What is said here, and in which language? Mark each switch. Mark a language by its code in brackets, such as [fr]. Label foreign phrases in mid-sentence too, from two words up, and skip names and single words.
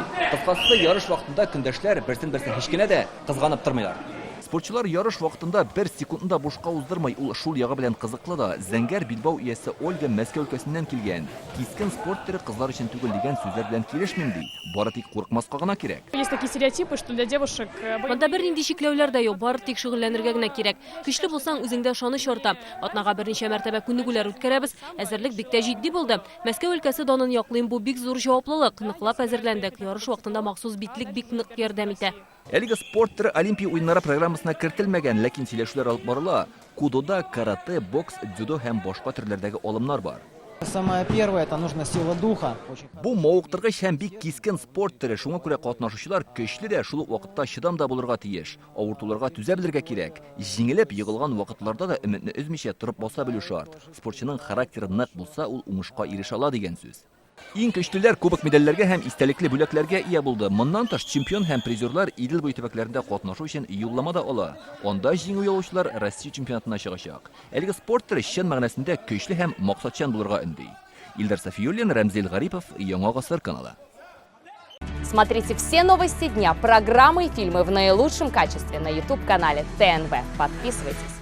[tt] Кыскасы, ярыш вакытында көндәшләр берсен-берсе һич кенә дә кызганып тормыйлар. Спортчылар ярыш вакытында 1 секундда бушка уздырмый, ул шул ягы белән кызыклы да. Зәңгәр Билбау иясе Ольга Мәскәү өлкәсеннән килгән. Кискен спорт төре кызлар өчен түгел дигән сүзләр белән килешмим ди. Бары тик курыкмаска гына кирәк. [ru] Есть такие стереотипы, что для девушек... [tt] Монда бернинди шикләүләр дә юк, бары тик шөгыльләнергә генә кирәк. Көчле булсаң, үзеңдә ышаныч арта. Атнага берничә мәртәбә күнегүләр үткәрәбез. Әзерлек бик тә җитди булды. Мәскәү өлкәсе данын яклыйм, бу бик зур җаваплылык. Ныклап әзерләндек. Ярыш вакытында махсус битлек бик нык ярдәм итә. Әлеге спорт түрі Олимпия уеннары программасына кертелмәгән, ләкин сөйләшүләр алып барыла. Кудода карате, бокс, дзюдо һәм башка төрләрдәге алымнар бар. [ru] Самое первое, это нужно сила духа. [tt] Бу мавыктыргыч һәм бик кискен спорт төре, шуңа күрә катнашучылар көчле дә, шул ук вакытта чыдам да булырга тиеш. Авыртуларга түзә белергә кирәк. Җиңелеп егылган вакытларда да өметне өзмичә торып баса белү шарт. Спортчының характеры нык булса, ул уңышка ирешә ала дигән сүз. Иң көчлеләр кубок медальләргә һәм истәлекле бүләкләргә ия булды. Моннан тыш чемпион һәм призерлар Идел буе төбәкләрендә катнашу өчен юллама да ала. Анда җиңү яулаучылар Россия чемпионатына чыгачак. Әлеге спорт төре чын мәгънәсендә көчле һәм максатчан булырга өнди. Илдар Сафиуллин, Рамзил Гарипов, Яңа Гасыр каналы. [ru] Смотрите все новости дня, программы и фильмы в наилучшем качестве на YouTube-канале ТНВ. Подписывайтесь.